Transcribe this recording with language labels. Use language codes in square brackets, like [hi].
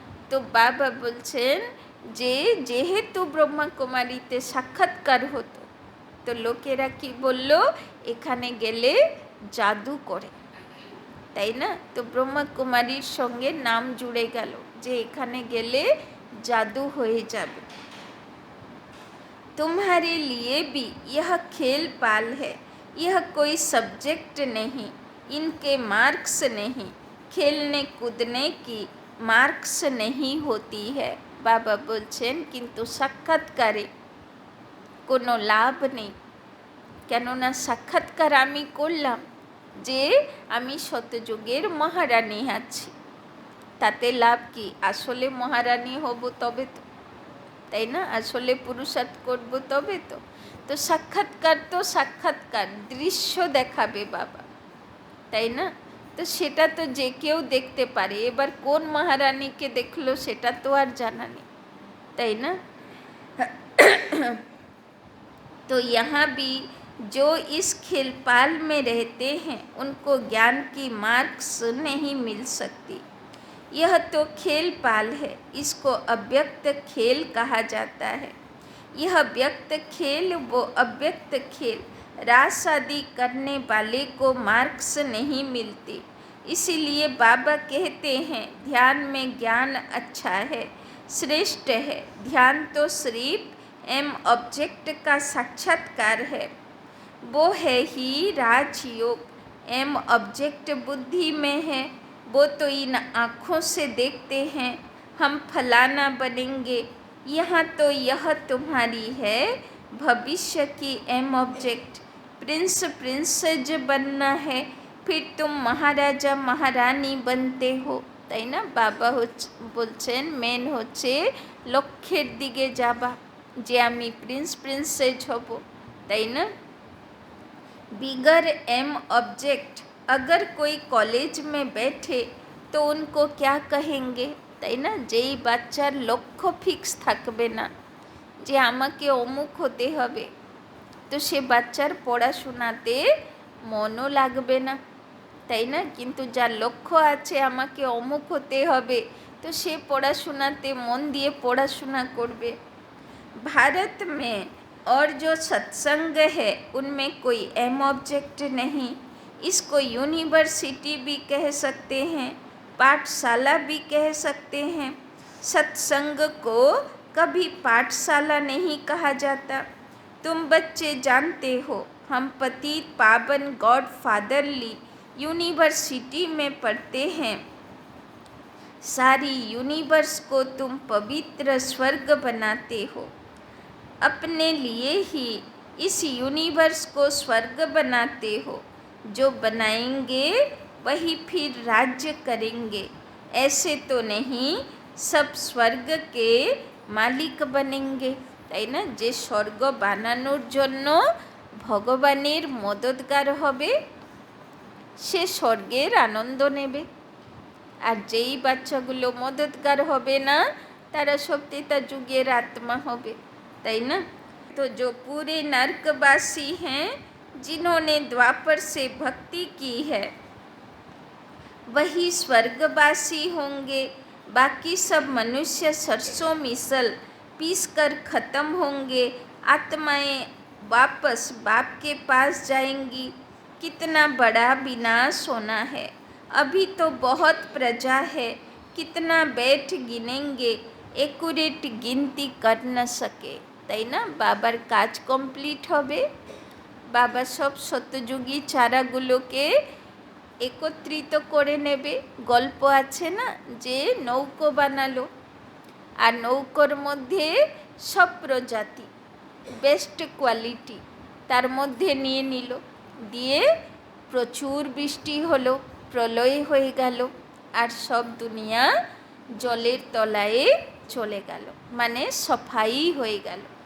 [bn] তো বাবা বলছেন যে যেহেতু ব্রহ্মকুমারীতে সাক্ষাৎকার হতো, তো লোকেরা কি বলল? এখানে গেলে জাদু করে, তাই না? তো ব্রহ্মকুমারীর সঙ্গে নাম জুড়ে গেল যে এখানে গেলে জাদু হয়ে যাবে। [hi] तुम्हारे लिए भी यह खेल पाल है, यह कोई सब्जेक्ट नहीं, इनके मार्क्स नहीं, खेलने कूदने की मार्क्स नहीं होती है। [bn] बाबा बोलছেন কিন্তু সাক্ষাৎকারে কোনো লাভ নেই, কেননা সাক্ষাৎকার আমি করলাম যে আমি শতযুগের মহারানী আছি, তাতে লাভ কি? আসলে মহারানী হব তবে তো, তাই না? আসলে পুরুষার্থ করব তবে তো। তো সাক্ষাৎকার দৃশ্য দেখাবে বাবা, তাই না? তো সেটা তো যে কেউ দেখতে পারে। এবার কোন মহারানীকে দেখলো সেটা তো আর জানা নেই, তাই না? [hi] तो यहाँ भी जो इस खेलपाल में रहते हैं उनको ज्ञान की मार्क्स नहीं मिल सकती। यह तो खेल पाल है, इसको अव्यक्त खेल कहा जाता है। यह व्यक्त खेल वो अव्यक्त खेल, रास आदि करने वाले को मार्क्स नहीं मिलती। इसीलिए बाबा कहते हैं ध्यान में ज्ञान अच्छा है, श्रेष्ठ है। ध्यान तो सिर्फ एम ऑब्जेक्ट का साक्षात्कार है, वो है ही राजयोग। एम ऑब्जेक्ट बुद्धि में है, वो तो इन आँखों से देखते हैं हम फलाना बनेंगे। यहाँ तो यह तुम्हारी है भविष्य की एम ऑब्जेक्ट। प्रिंसेज बनना है, फिर तुम महाराजा महारानी बनते हो, [bn] তাই না? বাবা বলছেন মেন হচ্ছে লক্ষ্যের দিকে যাবা, যে আমি প্রিন্স প্রিন্সেস হব, তাই না? [hi] बिगर एम ऑब्जेक्ट, अगर कोई कॉलेज में बैठे तो उनको क्या कहेंगे, [bn] তাই না? যেই বাচ্চার লক্ষ্য ফিক্স থাকবে না যে আমাকে অমুক হতে হবে, তো সে বাচ্চার পড়াশোনাতে মনও লাগবে না, তাই না? কিন্তু যার লক্ষ্য আছে আমাকে অমুক হতে হবে, তো সে পড়াশোনাতে মন দিয়ে পড়াশোনা করবে। [hi] भारत में और जो सत्संग है उनमें कोई एम ऑब्जेक्ट नहीं, इसको यूनिवर्सिटी भी कह सकते हैं, पाठशाला भी कह सकते हैं। सत्संग को कभी पाठशाला नहीं कहा जाता। तुम बच्चे जानते हो हम पतित पावन गॉड फादरली यूनिवर्सिटी में पढ़ते हैं। सारी यूनिवर्स को तुम पवित्र स्वर्ग बनाते हो, अपने लिए ही इस यूनिवर्स को स्वर्ग बनाते हो। जो बनाएंगे वही फिर राज्य करेंगे, ऐसे तो नहीं सब स्वर्ग के मालिक बनेंगे, [bn] তাই না? যে স্বর্গ বানানোর জন্য ভগবানের মদতগার হবে সে স্বর্গের আনন্দ নেবে, আর যেই বাচ্চাগুলো মদতগার হবে না তারা সত্যিতা যুগের আত্মা হবে, তাই না? [hi] तो जो पूरे नर्कवासी हैं जिन्होंने द्वापर से भक्ति की है वही स्वर्गवासी होंगे। बाकी सब मनुष्य सरसों मिसल पीस कर ख़त्म होंगे, आत्माएं वापस बाप के पास जाएंगी। कितना बड़ा विनाश होना है, अभी तो बहुत प्रजा है, कितना बैठ गिनेंगे, एक्यूरेट गिनती कर न सके, [bn] তাই না? বাবার কাজ কমপ্লিট হবে, বাবা সব সত্যযুগী চারাগুলোকে একত্রিত করে নেবে। গল্প আছে না যে নৌকো বানালো, আর নৌকোর মধ্যে সব প্রজাতি বেস্ট কোয়ালিটি তার মধ্যে নিয়ে নিল, দিয়ে প্রচুর বৃষ্টি হলো, প্রলয় হয়ে গেল, আর সব দুনিয়া জলের তলায় চলে গেল, মানে সফাই হয়ে গেল।